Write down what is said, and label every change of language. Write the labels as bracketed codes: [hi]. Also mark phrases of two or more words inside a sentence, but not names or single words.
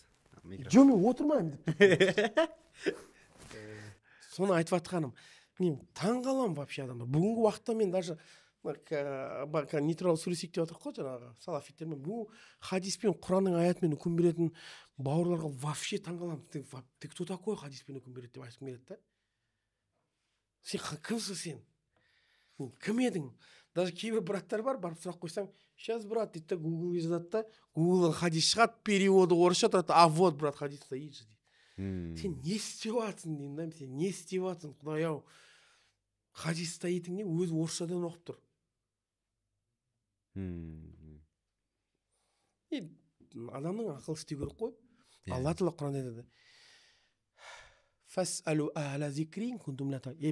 [kk] Жоқ, мен отырмаймын деп. Соны айтып атқаным. Мен таңғаламын вообще адамдар. Бүгінгі уақытта мен даже нейтрал сөйлесейік деп отырық қой жаңағы салафиттермен. Бұл хадиспен Құранның аятымен үкім беретін бауырларға вообще таңғаламын. [ru] Ты кто такой [kk] хадиспен үкім береді деп айтқым келеді да. Сен кімсің сен? Кім едің? Даже кейбір браттар бар, барып сұрақ қойсаң, сейчас брат дейді да, Гуглге жазады да, Гуглдан хадис шығады, переводы орысша тұрады, [ru] а вот брат хадис стоит же дейді. [kk] Сен не істеп жатсың деймін да, сен не істеп жатсың, Құдай ау. Хадис стоитің не, өзі орысшадан оқып тұр. Адамның ақыл істеу керек қой. Алла Тағала Құранда айтады. [ar] فاسألوا أهل الذكر كنتم لا تعلمون.